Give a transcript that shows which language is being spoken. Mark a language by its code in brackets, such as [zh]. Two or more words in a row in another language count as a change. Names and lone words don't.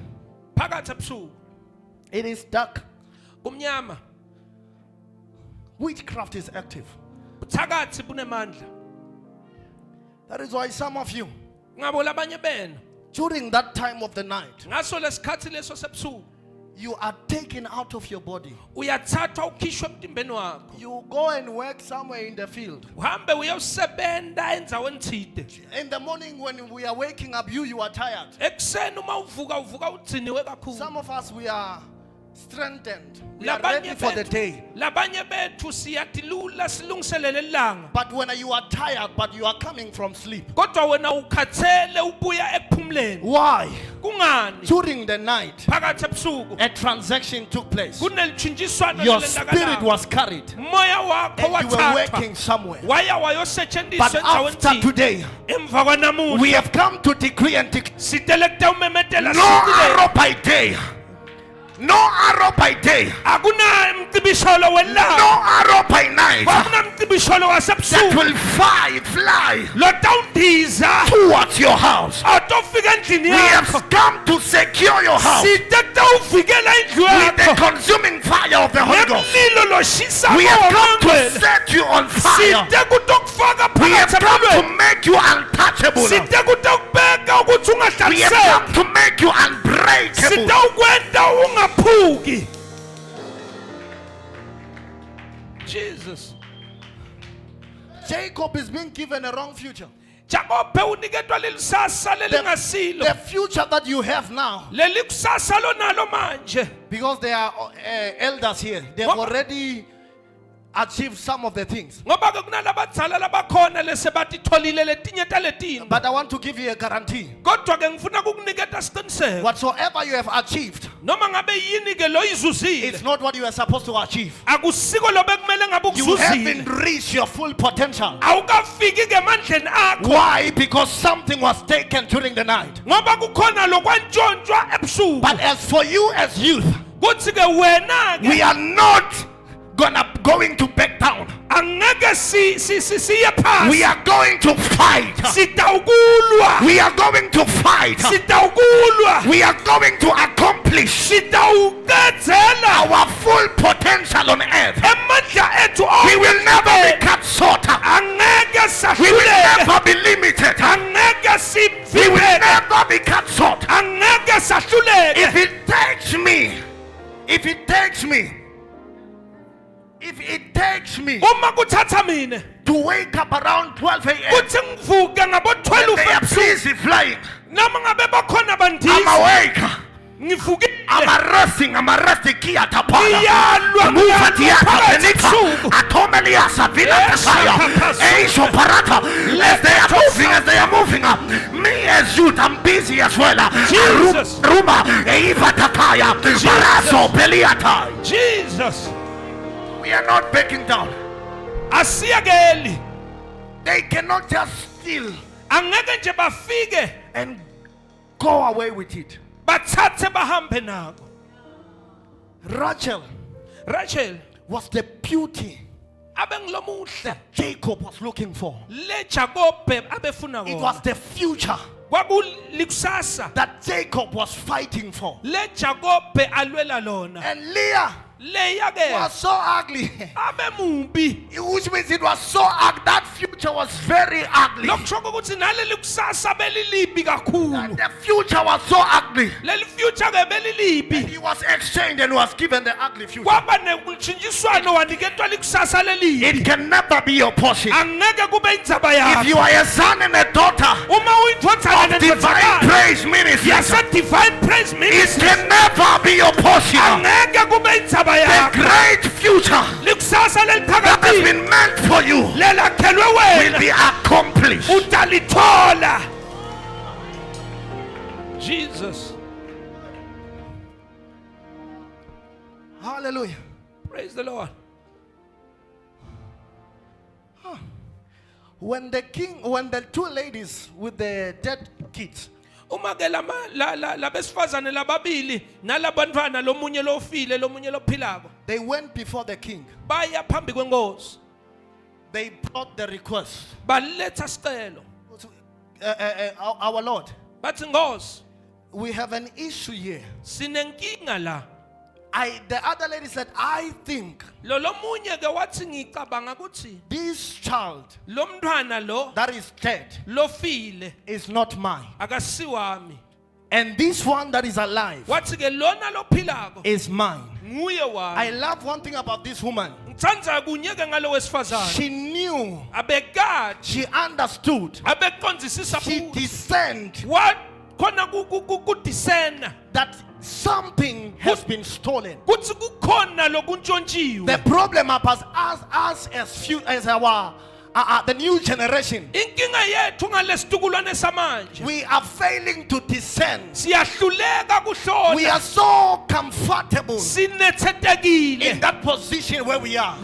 [ss] phakathi ebusuku [en] it is dark. [ss] kumnyama, [en] Witchcraft is active. [ss] buthakathi bunemandla. [en] That is why some of you, [ss] Ngabo labanye benu [en] during that time of the night, [ss] ngaso lesikhathi leso sebusuku [en] you are taken out of your body. [ss] uyathathwa ukhishwe emtimbeni wakho, [en] You go and work somewhere in the field. [ss] uhambe uyosebenta endaweni thide. [en] In the morning when we are waking up, you are tired. [ss] Ekuseni uma uvuka udziniwe kakhulu. [en] Some of us, we are strengthened. We are ready for the day. [ss] Labanye bethu siyatilula silungiselele ilanga. [en] But when you are tired, but you are coming from sleep. [ss] Kodwa wena ukhathele ubuya ekuphumuleni. [en] Why? [ss] Kungani? [en] During the night, [ss] Phakathi ebusuku [en] a transaction took place. [ss] kunelitshintshiswano [en] Your spirit [ss] lelendakalayo. [en] was carried. [ss] Moya wakho [en] And you were [ss] wathathwa. [en] working somewhere. [ss] Waya [en] But [ss] wayosetshenziswa endaweni [en] after [ss] thile. [en] today, [ss] Emva kwanamuhla [en] we have come to decree and declare. [ss] sitelekta umemetela [en] No arrow by day. No arrow by day. [ss] akuna mcibisholo [en] No [ss] welanga. [en] arrow by night. [ss] Akuna mcibisholo [en] That [ss] wasebusuku. [en] will fly [ss] Lotawundiza [en] towards your house. [ss] atofika endlini [en] We have [ss] yakho. [en] come to secure your house [ss] Siteta uvikela indlu [en] with the [ss] yakho. [en] consuming fire of the Holy Ghost. [ss] Nemlilo loshisa [en] We have come to [ss] ngomangcwele. [en] set you on fire. [ss] Site kutokufaka [en] We have [ss] phakathi [en] come to [ss] emlilweni. [en] make you untouchable. [ss] Site kutokubeka ukuthi [en] We have [ss] ungahlaliseki. [en] come to make you unbreakable. [ss] Site ukwenta ungaphuki. [en] Jesus. Jacob is being given a wrong future. [ss] Jakobe uniketwa lelisasa lelingasilo. [en] The future that you have now, [ss] Leli kusasa lonalo manje. [en] because there are elders here, they have What? already achieved some of the things. [ss] Ngoba ke kunalabadzala labakhona lesebatitholile letinye taletini. [en] But I want to give you a guarantee. [ss] Kodwa ke ngifuna kukuniketa isiqiniseko. [en] Whatsoever you have achieved, [ss] Noma ngabe yini ke lo izuzile. [en] it's not what you are supposed to achieve. [ss] Akusiko lobe kumele ngabe [en] You [ss] ukuzuzile. [en] haven't reached your full potential. [ss] Awukafiki ke mandleni akho. [en] Why? Because something was taken during the night. [ss] Ngoba kukhona lokwantshontshwa ebusuku. [en] But as for you as youth, [ss] Kuthi ke wena ke [en] we are not going to back down. [ss] angeke siye phansi. [en] We are going to fight. [ss] Sitawukulwa. [en] We are going to fight. [ss] Sitawukulwa. [en] We are going to accomplish [ss] Sitawuqedzela [en] our full potential on earth. [ss] emandla ethu [en] We will never be cut short. [ss] angeke [en] We will [ss] sahluleke. [en] never be limited. [ss] Angeke [en] We will [ss] sivuleke. [en] never be cut short. [ss] Angeke sahluleke. [en] If it takes me, if it takes me [ss] Uma kuthatha mina [en] to wake up around 12 a.m. [ss] kuthi ngivuke ngabo [en] when 12 they are [ss] ebusuku [en] busy flying, [ss] noma ngabe bakhona [en] I'm [ss] bandizi [en] awake. I'm arresting Kia Tapala. [ss] Iyalwa, Move Tia phakathi Tapenika. ebusuku. Atomelia Savila [en] Yes, Takaya. Shakapasuka. Aisho Parata. As they are moving up. Me as youth, I'm busy as well. Jesus. Ruma, Eva Takaya. Barazo Beliata. Jesus. We are not backing down. [ss] Asiyakeli. [en] They cannot just steal [ss] Angeke nje bafike [en] and go away with it. [ss] bathathe bahambe nako. [en] Rachel Was the beauty [ss] abengilomuhle [en] Jacob was looking for. [ss] le Jacob abefuna [en] It was [ss] wona. [en] the future [ss] Kwakulikusasa [en] that Jacob was fighting for. [ss] le Jacob alwela lona. [en] And Leah [ss] Leya ke [en] was so ugly. [ss] abemubi. [en] Which means it was so ugly. That future was very ugly. [ss] Lokusho ukuthi naleli kusasa belilibi kakhulu. [en] The future was so ugly. [ss] Leli future ke belilibi. [en] He was exchanged and was given the ugly future. [ss] Kwaba nekushintshiswano waniketwa likusasa lelibi. [en] It can never be your portion. [ss] Angeke kube indzaba [en] If [ss] yakho. [en] you are a son and a daughter [ss] Uma uyindvodzana [en] of divine praise ministry, [ss] yasa divine praise [en] it ministry. can never be your portion. [ss] Angeke kube indzaba [en] The [ss] yakho. [en] great future [ss] Likusasa [en] that has [ss] leliphakathi [en] been meant for you [ss] lelakhelwe [en] will [ss] wena [en] be accomplished. [ss] utalithola. Jesus. [en] Hallelujah. Praise the Lord. When the two ladies with the dead kids, [ss] Uma ke labesifazane lababili nalabantwana lomunye lofile lomunye lophilako [en] they went before the king. [ss] baya phambi kwenkosi [en] They brought the request. [ss] baletha sicelo [en] Our Lord, [ss] bathi Nkosi [en] we have an issue here. [ss] sinenkinga la. [en] The other lady said, I think [ss] Lo lomunye ke wathi ngicabanga ukuthi [en] this child [ss] lo mntwana lo [en] that is dead [ss] lofile [en] is not mine. [ss] akasiwami. [en] And this one that is alive [ss] Wathi ke lona lophilako [en] is mine. [ss] nguye [en] I [ss] wami. [en] love one thing about this woman. [ss] Ngithanda kunye ke ngalo wesifazane. [en] She knew, [ss] Abekade, [en] she understood, [ss] abeqondisisa [en] she [ss] futhi. [en] discerned [ss] What khona kudiscern [en] that something has been stolen. [ss] kuthi kukhona lokuntshontshiwe. [en] The problem about us as our the new generation, [ss] Inkinga yethu ngalesitukulwane samanje. [en] we are failing to discern. [ss] Siyahluleka [en] We [ss] kuhlola. [en] are so comfortable in [ss] Sinethetekile [en] that position where we are,